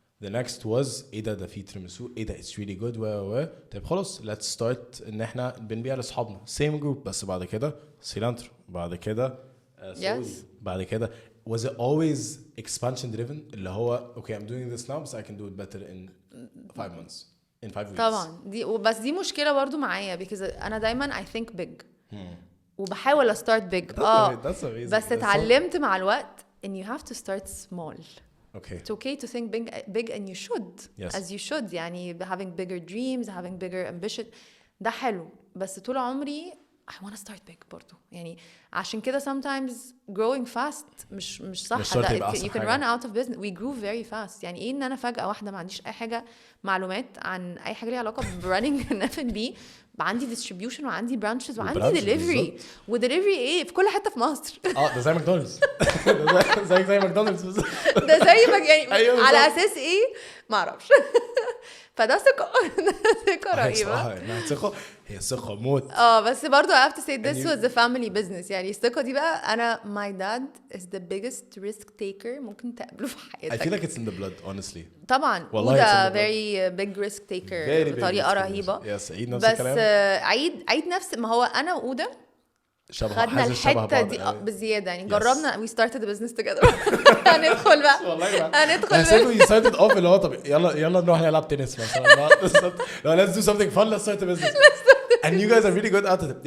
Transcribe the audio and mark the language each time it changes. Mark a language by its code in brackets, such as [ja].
[en] The next was [ar] ايه ده في ترمسو ايه ده [en] it's really good [ar] طيب خلاص [en] let's start [ar] ان احنا بنبيع لاصحابنا same group بس بعد كده [en] Cilantro بعد كده بعد كده was it always expansion driven [ar] اللي هو [en] okay I'm doing this now but I can do it better in 5 months in 5 weeks [ar] طبعا بس دي مشكلة برضو معايا because أنا دايما [en] I think big [ar] وبحاول start big بس اتعلمت مع الوقت [en] and you have to start small. Okay. It's okay to think big and you should. Yes. As you should. [ar] يعني [en] having bigger dreams, having bigger ambition. [ar] ده حلو. بس طول عمري [en] I want to start big برضو. [ar] يعني عشان كده [en] sometimes growing fast [ar] مش صح. [en] You can run out of business. We grew very fast. [ar] يعني ايه ان انا فجأة واحدة ما عنديش اي حاجة معلومات عن اي حاجة ليها علاقة ب [en] running F&B. [ar] عندي distribution وعندي branches وعندي delivery. ودelivery ايه في كل حتة في مصر. ده زي ماكدونالدز. زي ماكدونالدز. ده زي يعني على اساس ايه ما اعرفش. فده ثقة رهيبة. هي ثقة موت. بس برضو [en] I have to say this was a family business. [ar] يعني الثقة دي بقى أنا [en] my dad is the biggest risk taker [ar] ممكن تقابله في حياتك. [en] I feel like it's in the blood honestly. [ar] طبعا وده [en] very big risk taker [ar] بطريقة رهيبة. Yes, عيد نفس الكلام. بس عيد نفس ما هو أنا وده خدنا الحتة دي بزيادة يعني جربنا [en] we started the business together. [ar] هندخل بقى هندخل [en] we started off [ar] اللي هو طب يلا نروح نلعب تنس مثلا. [en] let's do something fun, let's start a business. And you guys are really good at it.